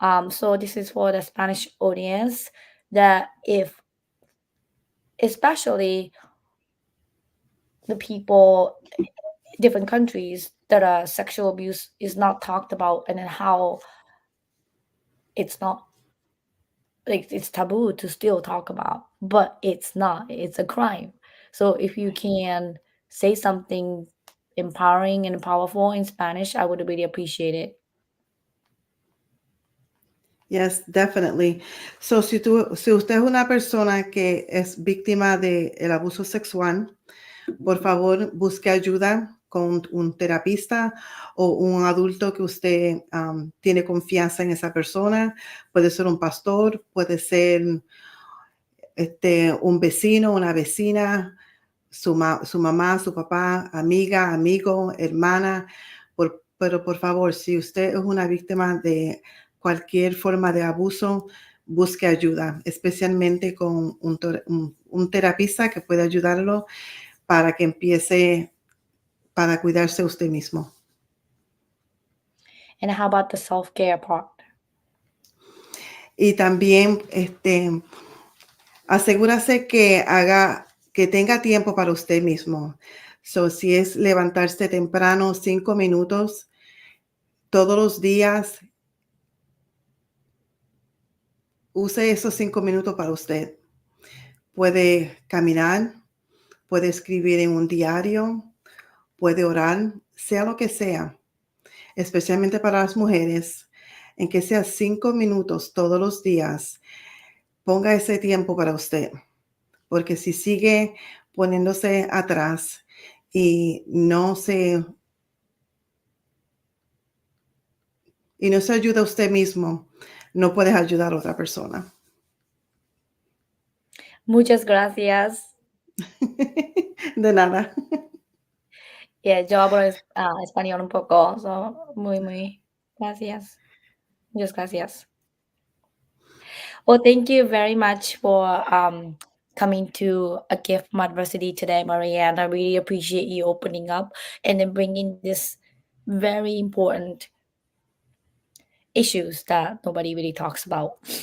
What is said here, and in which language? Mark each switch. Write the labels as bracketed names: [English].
[English] So this is for the Spanish audience that if, especially the people different countries that sexual abuse is not talked about, and then how it's not, like, it's taboo to still talk about, but it's not, it's a crime. So if you can say something empowering and powerful in Spanish, I would really appreciate it. Yes, definitely. [Spanish] So, si usted es una persona que es víctima de el abuso sexual, por favor, busque ayuda con un terapista o un adulto que usted tiene confianza en esa persona. Puede ser un pastor, puede ser un vecino, una vecina, su mamá, su papá, amiga, amigo, hermana. Pero por favor, si usted es una víctima de cualquier forma de abuso, busque ayuda, especialmente con un terapista que pueda ayudarlo para que empiece para cuidarse usted mismo. [English] And how about the self-care part? [Spanish] Y también asegúrase que tenga tiempo para usted mismo. So, si es levantarse temprano, 5 minutos todos los días, use esos 5 minutos para usted. Puede caminar, puede escribir en un diario, puede orar, sea lo que sea, especialmente para las mujeres, en que sea 5 minutos todos los días. Ponga ese tiempo para usted, porque si sigue poniéndose atrás y no se ayuda a usted mismo, no puedes ayudar a otra persona. Muchas gracias. De nada. Yeah, yo hablo español un poco, so muy gracias. Muchas gracias. [English] Well, thank you very much for coming to a gift from adversity today, Marianne. I really appreciate you opening up and then bringing this very important issues that nobody really talks about.